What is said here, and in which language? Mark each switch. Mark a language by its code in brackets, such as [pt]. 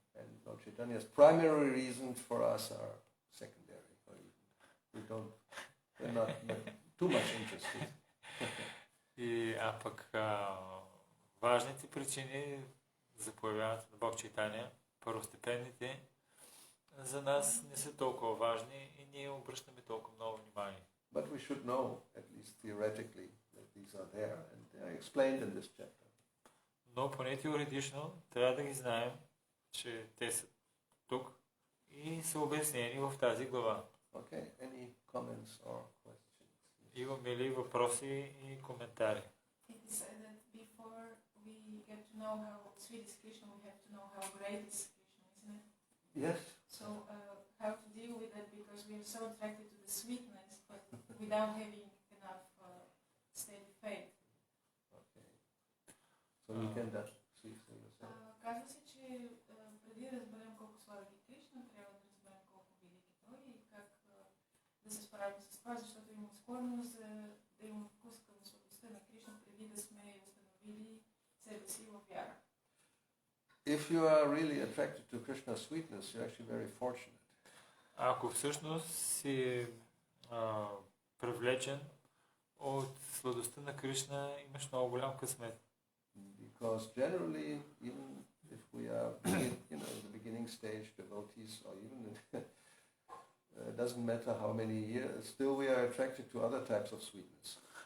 [en] And Lord Chaitanya's primary reasons for us are secondary. We're not too much interested. [bg] А пък важните причини за появяването на Бог Чайтаня, първостепенните, за нас не са толкова важни и ние обръщаме толкова много внимание. [en] But we should know, at least theoretically, that these are there and they are explained in this chapter. [bg] Но поне теоретично трябва да ги знаем, че те са тук и са обяснени в тази глава. [en] Okay, any comments or questions? [bg] Имаме ли въпроси и коментари? [en] It is said that before we get to know how sweet is Krishna, we have to know how great is Krishna, isn't it? Yes. So how to deal with that, because we are so attracted to the sweetness, but without having enough steady faith. Okay. So you can speak for yourself. [bg] Казва се, че преди да разберем колко сладък е Кришна, трябва да разберем колко велик е той и как да се справим с това, защото има склонност да имаме вкус към сладостта на Кришна, преди да сме установили себе си в вяра. [en] If you are really attracted to Krishna's sweetness, you're actually very fortunate. [bg] Ако всъщност си привлечен от сладостта на Кришна, имаш много голям късмет. [en] Because generally, even if we are, in the beginning stage devotees, or even it doesn't matter how many years, still we are attracted to other types of sweetness.